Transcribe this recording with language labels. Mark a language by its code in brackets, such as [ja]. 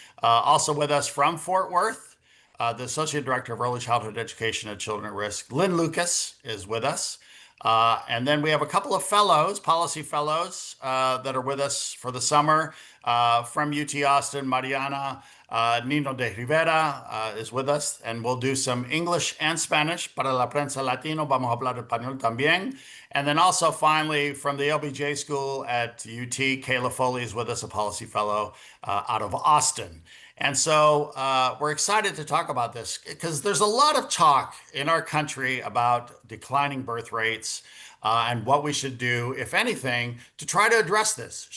[en] Also with us from Fort Worth, the Associate Director of Early Childhood Education at Children at Risk, Lynn Lucas, is with us. And then we have a couple of fellows, policy fellows, that are with us for the summer from UT Austin. Mariana Nino de Rivera is with us, and we'll do some English and Spanish. [es] Para la prensa latino, vamos a hablar español también. [en] And then also finally from the LBJ School at UT, Kayla Foley is with us, a policy fellow out of Austin. And so we're excited to talk about this because there's a lot of talk in our country about declining birth rates and what we should do, if anything, to try to address this.